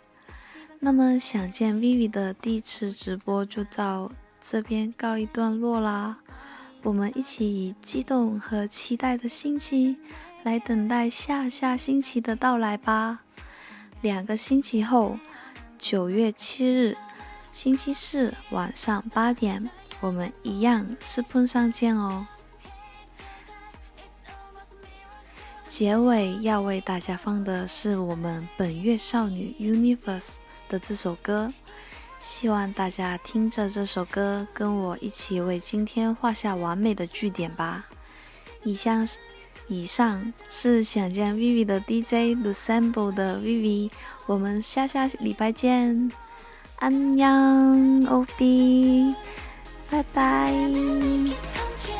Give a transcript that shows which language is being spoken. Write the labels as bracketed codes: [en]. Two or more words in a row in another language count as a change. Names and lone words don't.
[zh] 那麼想見 Vivi 的第一次直播就到這邊告一段落啦，我們一起以激動和期待的心情來等待下星期的到來吧。2個星期後9月7日星期四晚上8點，我們一樣Spoon上見哦。結尾要為大家放的是我們本月少女 Universe 的這首歌，希望大家聽着這首歌跟我一起為今天畫下完美的句點吧。以上是想見 Vivi 的 DJ Lusamble 的 Vivi， 我們下禮拜見，안녕，OB，拜拜。